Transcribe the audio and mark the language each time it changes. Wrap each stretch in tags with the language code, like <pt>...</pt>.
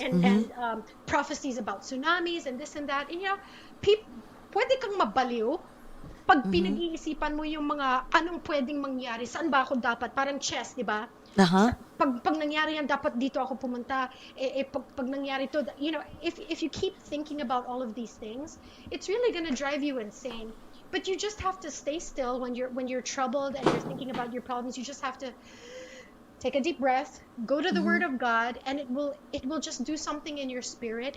<en>and prophecies about tsunamis and this and that. And you know,</en> <tl>pwede kang mabaliw pag pinag-iisipan mo yung mga anong pwedeng mangyari, saan ba ako dapat, parang chess, di ba? Uh-huh. Pag nangyari yan, dapat dito ako pumunta. Pag nangyari to,</tl> <en>you know, if you keep thinking about all of these things, it's really gonna drive you insane. But you just have to stay still when you're troubled and you're thinking about your problems. You just have to take a deep breath, go to the Word of God, and it will just do something in your spirit.</en>